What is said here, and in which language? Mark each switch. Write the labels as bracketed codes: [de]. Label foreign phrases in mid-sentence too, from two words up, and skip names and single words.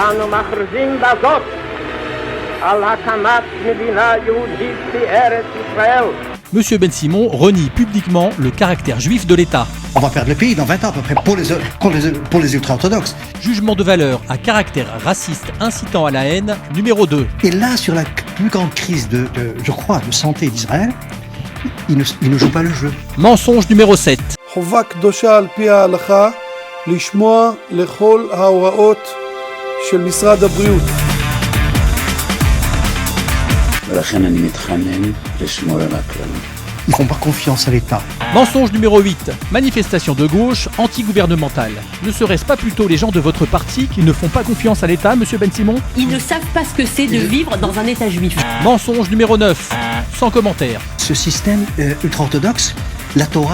[fr] Monsieur Ben Simon renie publiquement le caractère juif de l'État. On va perdre le pays dans 20 ans à peu près pour les ultra-orthodoxes. Jugement de valeur à caractère raciste incitant à la haine, numéro 2. Et là, sur la plus grande crise de santé d'Israël, ils ne jouent pas le jeu. Mensonge numéro 7. [he] חובה קדושה על פי ההלכה לשמוע לכל ההוראות של משרד הבריאות. ולכן אני מתחנן לשמור על הכללים. [fr] Ils font pas confiance à l'État. Mensonge numéro 8. Manifestation de gauche anti-gouvernementale. Ne serait-ce pas plutôt les gens de votre parti qui ne font pas confiance à l'État, monsieur Ben Simon? Ils ne savent pas ce que c'est de vivre dans un État juif. Mensonge numéro 9. Sans commentaire. Ce système ultra-orthodoxe, la Torah.